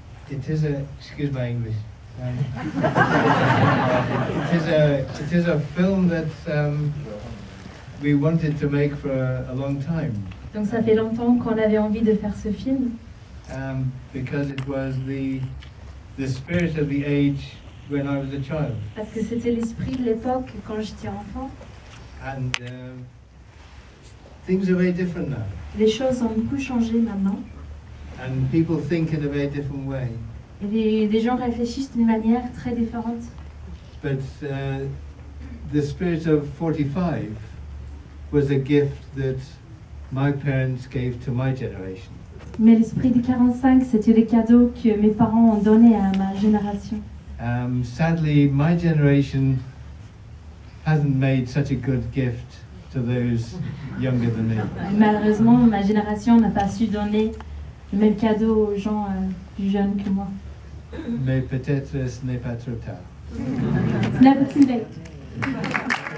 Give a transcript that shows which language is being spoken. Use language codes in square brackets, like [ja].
[en] It is a, excuse my English. It is a film that we wanted to make for a long time. [fr] Donc ça fait longtemps qu'on avait envie de faire ce film. [en] Because it was the spirit of the age when I was a child. [fr] Parce que c'était l'esprit de l'époque quand j'étais enfant. [en] And things are very different now. [fr] Les choses ont beaucoup changé maintenant. [en] And people think in a very different way. [fr] Et les gens réfléchissent d'une manière très différente. [en] But the spirit of 45 was a gift that my parents gave to my generation. [fr] Mais l'esprit du 45, c'était les cadeaux que mes parents ont donnés à ma génération. [en] Sadly, my generation hasn't made such a good gift to those younger than me. [fr] Malheureusement, ma génération n'a pas su donner le même cadeau aux gens plus jeunes que moi. Mais peut-être ce n'est pas trop tard. [en] Never too late.